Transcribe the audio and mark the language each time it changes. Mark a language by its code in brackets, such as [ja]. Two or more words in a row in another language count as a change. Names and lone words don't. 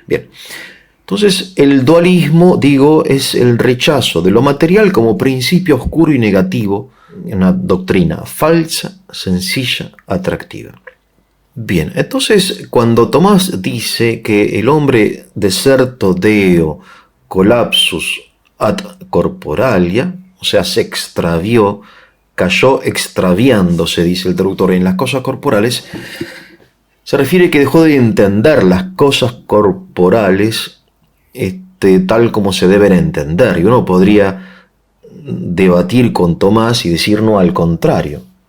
[es] Bien. Entonces, el dualismo, digo, es el rechazo de lo material como principio oscuro y negativo, una doctrina falsa, sencilla, atractiva. Bien, entonces, cuando Tomás dice que el hombre [la] deserto deo collapsus ad corporalia, [es] o sea, se extravió, cayó extraviándose, dice el traductor, en las cosas corporales, se refiere que dejó de entender las cosas corporales tal como se deben entender. Y uno podría debatir con Tomás y decir no, al contrario.